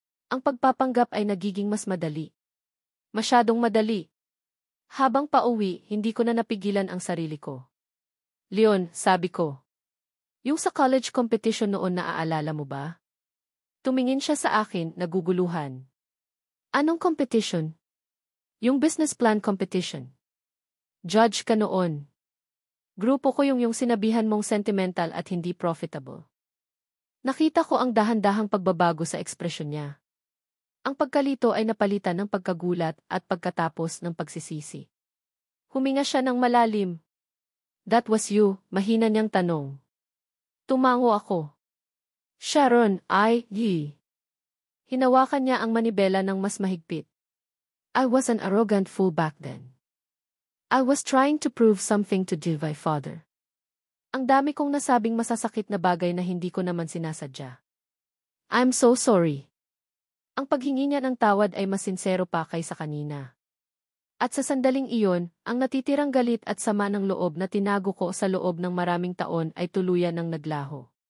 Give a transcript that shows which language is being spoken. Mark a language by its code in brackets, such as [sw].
[tl] Ang pagpapanggap ay nagiging mas madali. Masyadong madali. Habang pauwi, hindi ko na napigilan ang sarili ko. "Leon," sabi ko. "Yung sa college competition noon, naaalala mo ba?" Tumingin siya sa akin, naguguluhan. "Anong competition?" "Yung business plan competition. Judge ka noon." Grupo ko yung sinabihan mong sentimental at hindi profitable. Nakita ko ang dahan-dahang pagbabago sa ekspresyon niya. Ang pagkalito ay napalitan ng pagkagulat at pagkatapos ng pagsisisi. Huminga siya ng malalim. [en] "That was you," [tl] mahina niyang tanong. Tumango ako. "Sharon, Hinawakan niya ang manibela ng mas mahigpit. [en] "I was an arrogant fool back then. I was trying to prove something to my father." [tl] Ang dami kong nasabing masasakit na bagay na hindi ko naman sinasadya. [en] "I'm so sorry." [tl] Ang paghingi niya ng tawad ay mas sincero pa kaysa kanina. At sa sandaling iyon, ang natitirang galit at sama ng loob na tinago ko sa loob ng maraming taon ay tuluyan ng naglaho.